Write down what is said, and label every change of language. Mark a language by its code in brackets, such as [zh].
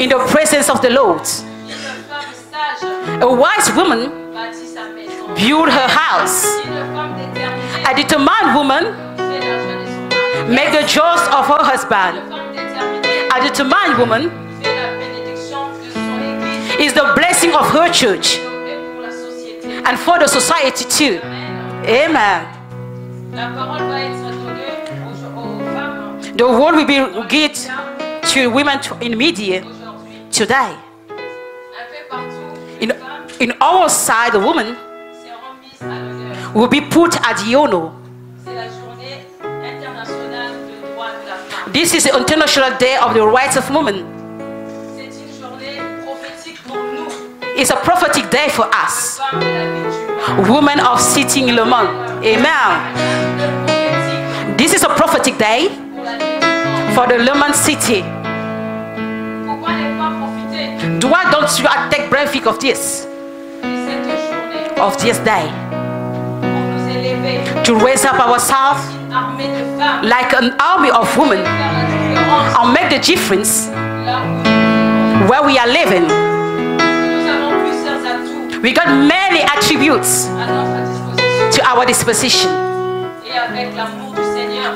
[en] in the presence of the Lord. [fr] Une femme sage [en] A wise woman [fr] bâtit sa maison. [en] build her house. [fr] Une femme déterminée [en] A determined woman [fr] fait la joie de son mari. [en] make the joys of her husband. [fr] Une femme déterminée [en] A determined woman [fr] fait la bénédiction de son église [en] is the blessing of her church [fr] et pour la société. [en] and for the society too. Amen. [fr] La parole va être donnée aux femmes [en] The word will be given to women in media [fr] aujourd'hui. [en] today. [fr] Un peu partout, [en] In, [fr] les femmes [en] in our side, the woman [fr] seront mises à l'honneur. [en] will be put at the honor. [fr] C'est la journée internationale de droit de la femme. [en] This is the International Day of the Rights of Women. [fr] C'est une journée prophétique pour nous, [en] It's a prophetic day for us, [fr] femmes de la vie du [en] women of Sitting Le Mans. Amen. [fr] prophétique [en] This is a prophetic day [fr] pour la vie du monde. [en] for the Le Mans city. [fr] Pourquoi ne pas profiter [en] Why don't you take benefit of this, [fr] de cette journée [en] of this day, [fr] pour nous élever, [en] to raise up ourselves [fr] une armée de femmes, [en] like an army of women [fr] faire la différence [en] and make the difference [fr] là où [en] where we are living? [fr] nous avons plusieurs atouts [en] We got many attributes [fr] à notre disposition [en] to our disposition, [fr] et avec l'amour du Seigneur,